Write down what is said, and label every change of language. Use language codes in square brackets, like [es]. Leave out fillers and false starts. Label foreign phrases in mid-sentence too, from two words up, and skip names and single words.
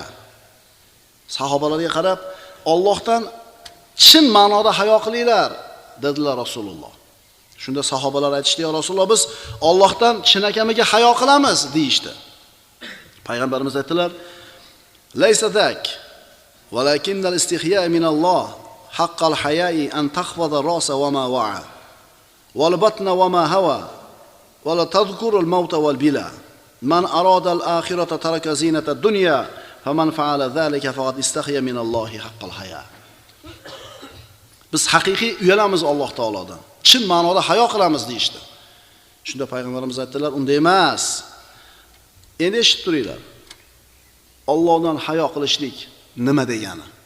[uz] Sahobalarga qarab, Allohdan chin ma'noda hayo qilinglar, dedilar Rasululloh. Shunda sahobalar aytishdi: "Ya Rasululloh, biz Allohdan chinakamiga hayo qilamiz", deyishdi. Payg'ambarimiz aytdilar: [ar] "ليس ذاك ولكن الاستحياء من الله حق الحياء أن تحفظ الرأس وما وعى والبطن وما حوى ولتذكر الموت والبلى. من أراد الآخرة ترك زينة الدنيا فمن فعل ذلك فقد استحيا من الله حق الحياء." [uz] Biz haqiqiy uyalamiz Alloh taolodan. Chin ma'noda hayo qilamiz deyishdi. Shunda payg'ambarimiz aytdilar: "Unday emas. Endi eshitib turinglar. Allohdan hayo qilishlik nima degani?